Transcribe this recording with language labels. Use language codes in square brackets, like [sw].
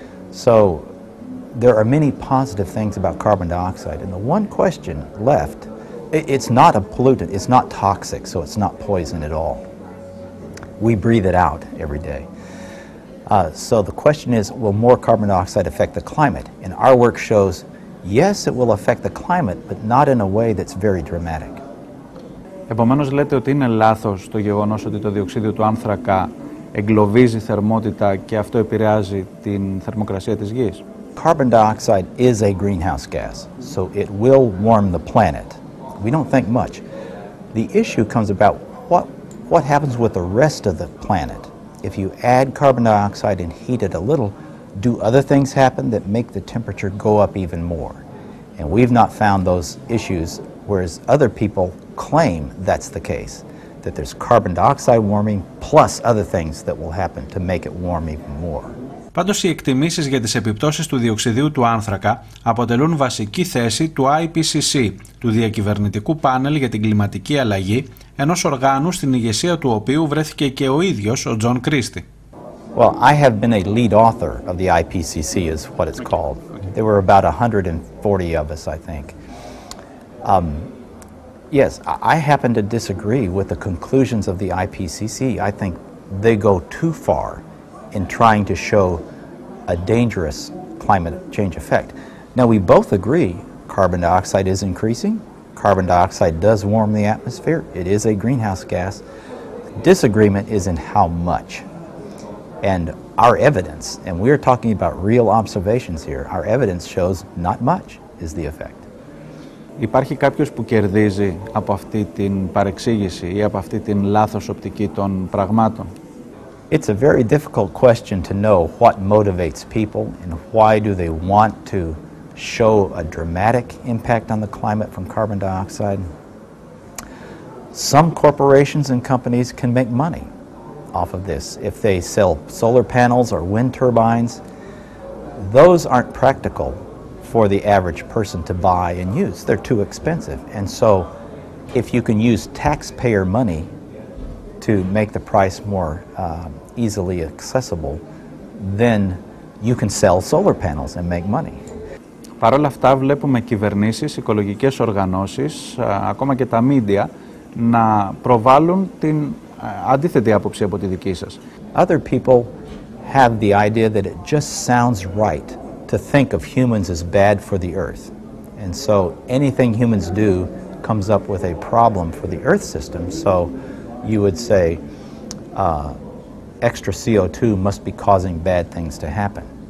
[en] So there are many positive things about carbon dioxide, and the one question left, it's not a pollutant, it's not toxic, so it's not poison at all. We breathe it out every day. So the question is, will more carbon dioxide affect the climate? And our work shows, yes, it will affect the climate, but not in a way that's very dramatic. [el] Επομένως λέτε ότι είναι λάθος το γεγονός ότι το διοξείδιο του άνθρακα εγκλωβίζει θερμότητα και αυτό επηρεάζει την θερμοκρασία της γης. [en] Carbon dioxide is a greenhouse gas, so it will warm the planet. We don't think much. The issue comes about what happens with the rest of the planet. If you add carbon dioxide and heat it a little, do other things happen that make the temperature go up even more? And we've not found those issues, whereas other people claim that's the case, that there's carbon dioxide warming plus other things that will happen to make it warm even more. [el] Πάντως οι εκτιμήσεις για τις επιπτώσεις του διοξιδίου του άνθρακα αποτελούν βασική θέση του IPCC, του Διακυβερνητικού Πάνελ για την Κλιματική Αλλαγή, ενός οργάνου στην ηγεσία του οποίου βρέθηκε και ο ίδιος ο Τζον Κρίστη. [en] Well, I have been a lead author of the IPCC is what it's called. There were about 140 of us, I think. Yes, I happen to disagree with the conclusions of the IPCC. I think they go too far in trying to show a dangerous climate change effect. Now, we both agree carbon dioxide is increasing. Carbon dioxide does warm the atmosphere. It is a greenhouse gas. Disagreement is in how much. And our evidence, and we're talking about real observations here, our evidence shows not much is the effect. [el] Υπάρχει κάποιος που κερδίζει από αυτή την παρεξήγηση ή από αυτή την λάθος οπτική των πραγμάτων? [en] It's a very difficult question to know what motivates people and why do they want to show a dramatic impact on the climate from carbon dioxide. Some corporations and companies can make money off of this. If they sell solar panels or wind turbines, those aren't practical for the average person to buy and use. They're too expensive. And so if you can use taxpayer money to make the price more easily accessible, then you can sell solar panels and make money. [el] Παρ' όλα αυτά βλέπουμε κυβερνήσεις, οικολογικές οργανώσεις, ακόμα και τα media να προβάλλουν την αντίθετη άποψη από τη δική σας. [en] Other people have the idea that it just sounds right to think of humans as bad for the earth. And so anything humans do comes up with a problem for the earth system. So you would say extra CO2 must be causing bad things to happen.